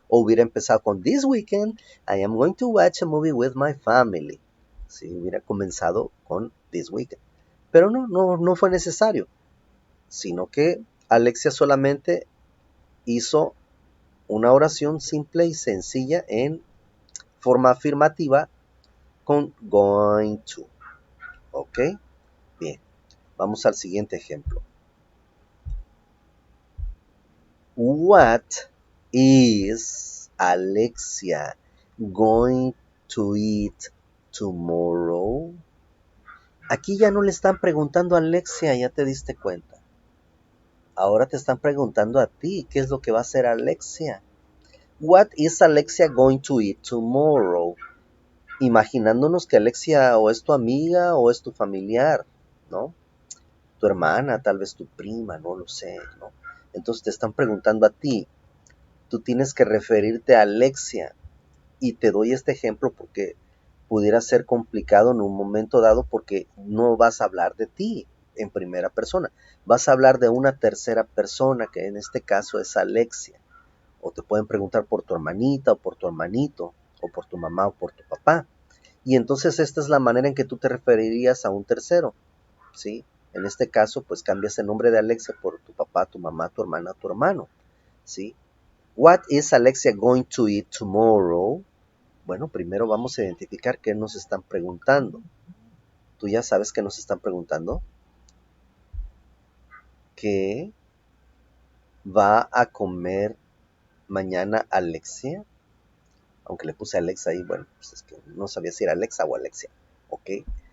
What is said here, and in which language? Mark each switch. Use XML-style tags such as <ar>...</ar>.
<es>O hubiera empezado con</es> <en>this weekend, I am going to watch a movie with my family.</en> <es>¿Sí? Hubiera comenzado con this weekend. Pero no fue necesario, sino que Alexia solamente hizo una oración simple y sencilla en forma afirmativa con going to. ¿Ok? Bien, vamos al siguiente ejemplo.</es> <en>What is Alexia going to eat tomorrow?</en> <es>Aquí ya no le están preguntando a Alexia, ya te diste cuenta. Ahora te están preguntando a ti, ¿qué es lo que va a hacer Alexia?</es> <en>What is Alexia going to eat tomorrow?</en> <es>Imaginándonos que Alexia o es tu amiga o es tu familiar, ¿no? Tu hermana, tal vez tu prima, no lo sé, ¿no? Entonces te están preguntando a ti, tú tienes que referirte a Alexia. Y te doy este ejemplo porque pudiera ser complicado en un momento dado porque no vas a hablar de ti en primera persona, vas a hablar de una tercera persona que en este caso es Alexia. O te pueden preguntar por tu hermanita o por tu hermanito o por tu mamá o por tu papá. Y entonces esta es la manera en que tú te referirías a un tercero, ¿sí? En este caso, pues cambias el nombre de Alexia por tu papá, tu mamá, tu hermana, tu hermano, ¿sí?</es> <en>What is Alexia going to eat tomorrow?</en> <es>Bueno, primero vamos a identificar qué nos están preguntando. ¿Tú ya sabes qué nos están preguntando? ¿Qué va a comer mañana Alexia? Aunque le puse Alexa ahí, bueno, pues es que no sabía si era Alexa o Alexia, ¿ok?</es>